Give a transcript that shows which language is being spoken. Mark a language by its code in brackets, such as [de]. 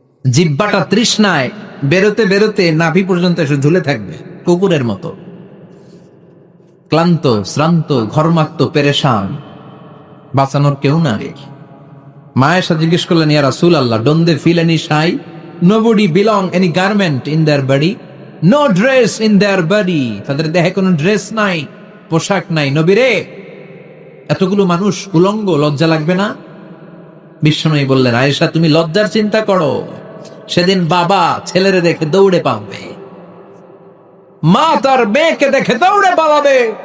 [bn] জিহ্বাটা তৃষ্ণায় বেরোতে বেরোতে নাভি পর্যন্ত এসে ঝুলে থাকবে কুকুরের মতো। ক্লান্ত, শ্রান্ত, ঘর্মাক্ত, পেরেশান, বাঁচানোর কেউ নাই। মায়েশা জিজ্ঞেস করলেন, ইয়া রাসূলুল্লাহ, [en] Don't they feel any shy? Nobody belong any garment in their body, no dress in their body. [bn] তাদের দেহে কোনো ড্রেস নাই, পোশাক নাই। নবী রে, এতগুলো মানুষ উলঙ্গ, লজ্জা লাগবে না? বিশ্বনবী বললেন, আয়েশা তুমি লজ্জার চিন্তা করো, সেদিন বাবা ছেলেরে দেখে দৌড়ে পাবে, মা তার মেয়েকে দেখে দৌড়ে পালাবে।